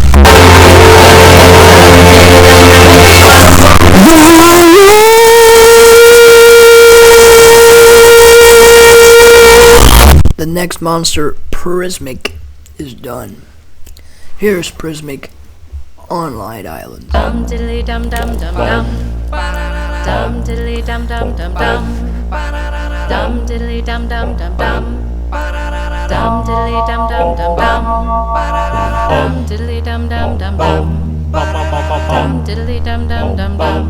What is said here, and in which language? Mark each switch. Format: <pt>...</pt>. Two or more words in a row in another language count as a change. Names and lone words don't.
<en>The next monster, Prismic, is done. Here's Prismic on Light Island. Dum diddly dum dum dum dum. Dum diddly dum dum dum dum. Dum diddly dum dum dum dum. Dum diddly dum dum dum dum. Dum diddly dum dum dum dum. Dum diddly dum dum dum dum.</en>